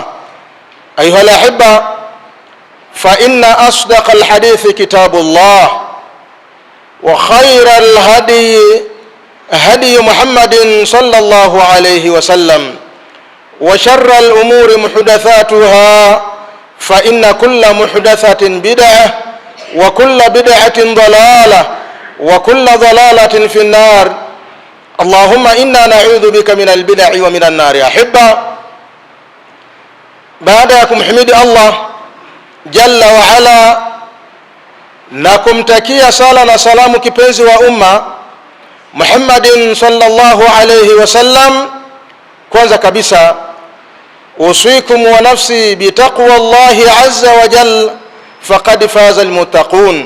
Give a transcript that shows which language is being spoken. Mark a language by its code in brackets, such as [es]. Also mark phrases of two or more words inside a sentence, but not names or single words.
[ar] أيها الأحبة، فإن أصدق الحديث كتاب الله، وخير الهدي هدي محمد صلى الله عليه وسلم، وشر الأمور محدثاتها، فإن كل محدثة بدعة وكل بدعة ضلالة وكل ضلالة في النار. اللهم إنا نعوذ بك من البدع ومن النار. أحبة، [sw] baada ya kumhimidi [ar] الله جل وعلا [sw] na kumtakia sala na salamu kipenzi wa umma Muhammadin [ar] صلى الله عليه وسلم, [sw] kwanza kabisa [ar] أوصيكم ونفسي بتقوى الله عز وجل فقد فاز المتقون.